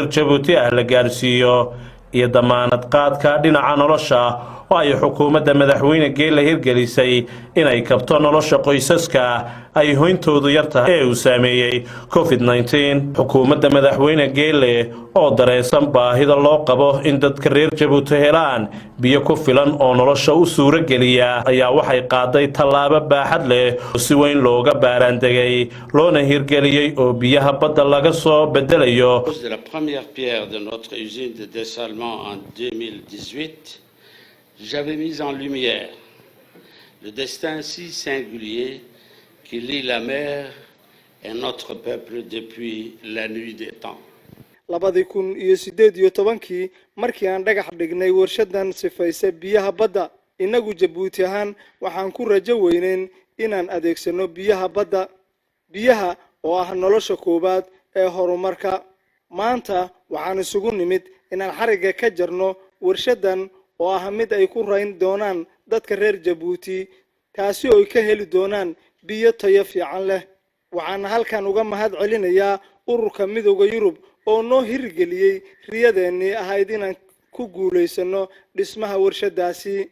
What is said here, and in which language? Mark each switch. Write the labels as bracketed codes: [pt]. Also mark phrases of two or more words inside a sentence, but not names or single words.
[so] Djibouti ah la gaarsiiyo iyo damaanad qaadka dhinaca nolosha oo ay xukuumadda madaxweyne Geele hirgelisay inay kabto nolosha qoysaska ay hoyntoodu yartahay ee uu saameeyay COVID-19 xukuumadda madaxweyne Geele oo dareensan baahida loo qabo in dadka reer Djibouti helaan biyo ku filan oo nolosha u suura geliya ayaa waxay qaaday tallaabo baaxad leh oo si weyn looga baaraandegay loona hirgeliyay oo biyaha badda laga soo bedelayo [fr] de la première pierre de notre usine de dessalement en 2018 j'avais mis en lumière le destin si singulier qui lie la mer et notre peuple depuis la nuit des temps. [so] 2018 markii aan dhagax dhignay warshadan sifaysa biyaha badda inagu Djibouti ahaan waxaan ku rajo weyneen inaan adeegsano biyaha badda biyaha oo ah nolosha koobaad ee horumarka maanta waxaan isugu nimid inaan xariga ka jarno warshadan oo ah mid ay ku rayn doonaan dadka reer Djibouti taasi oo ka heli doonaan biyo tayo fiican leh waxaan halkan uga mahad celinayaa ururka midowga Yurub oo noo hirgeliyay riyadeennii ahayd inaan ku guuleysano dhismaha warshadaasi